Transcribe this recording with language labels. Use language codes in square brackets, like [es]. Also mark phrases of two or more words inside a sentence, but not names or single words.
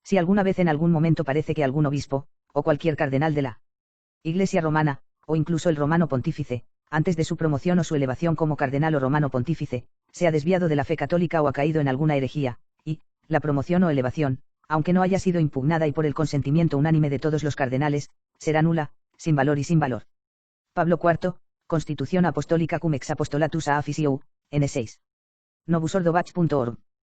[es] Si alguna vez en algún momento parece que algún obispo, o cualquier cardenal de la Iglesia romana, o incluso el romano pontífice, antes de su promoción o su elevación como cardenal o romano pontífice, se ha desviado de la fe católica o ha caído en alguna herejía, y, la promoción o elevación, aunque no haya sido impugnada y por el consentimiento unánime de todos los cardenales, será nula, sin valor y sin valor. Pablo IV, Constitución Apostólica cum ex apostolatus a officio, N6. novusordovach.org